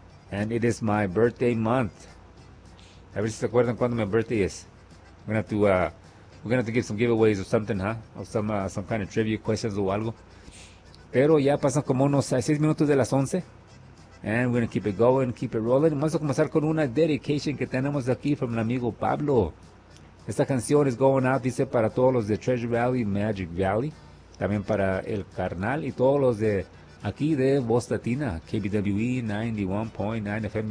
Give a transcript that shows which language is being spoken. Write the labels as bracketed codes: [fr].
[en] And it is my birthday month. [es] A ver si se acuerdan cuando [en] my birthday is. We're gonna have to give some giveaways or something, huh? Or some kind of trivia questions [es] o algo. Pero ya pasan como unos 6 minutos de las 11. [en] And we're going to keep it going, keep it rolling. [es] Vamos a comenzar con una dedication que tenemos aquí from el amigo Pablo. Esta canción [en] is going out, [es] dice, para todos los de Treasure Valley, Magic Valley. También para el carnal y todos los de aquí de Voz Latina, KBWE 91.9 FM.